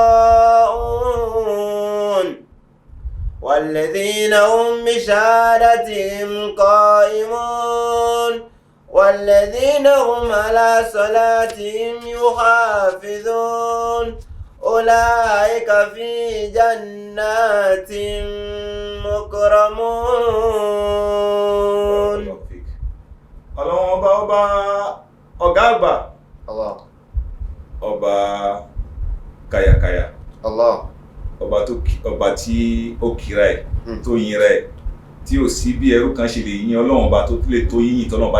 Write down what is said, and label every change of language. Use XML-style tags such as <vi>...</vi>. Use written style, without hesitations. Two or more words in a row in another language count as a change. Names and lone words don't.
<ar>راعون والذين هم بشهادتهم قائمون والذين هم على صلاتهم يحافظون أولئك في جنات مكرمون.</ar> <yo>ọlọ́run ọba ọ̀gá àgbà Allah. ọba kàyàkàyà Allah. ọba tí ó kìra ẹ̀ tó yìnra ẹ̀ tí ò sí bí ẹrú kan ṣe lè yìn ọlọ́run ọba tó lè tó yìnyìn tọ́lọ́run bá</yo>